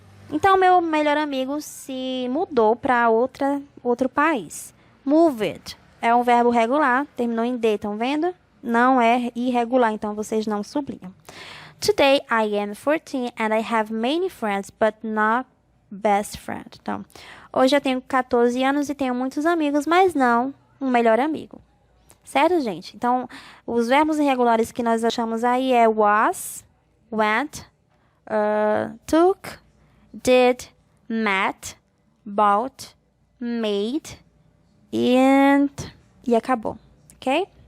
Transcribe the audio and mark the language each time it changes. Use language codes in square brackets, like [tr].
[pt] Então meu melhor amigo se mudou para outro país. Moved é um verbo regular, terminou em D, estão vendo? Não é irregular, então vocês não sublinham. [en] Today I am 14 and I have many friends, but not best friend. [pt] Então, hoje eu tenho 14 anos e tenho muitos amigos, mas não um melhor amigo. Certo, gente? Então, os verbos irregulares que nós achamos aí é was, went, took, did, met, bought, made e acabou, ok?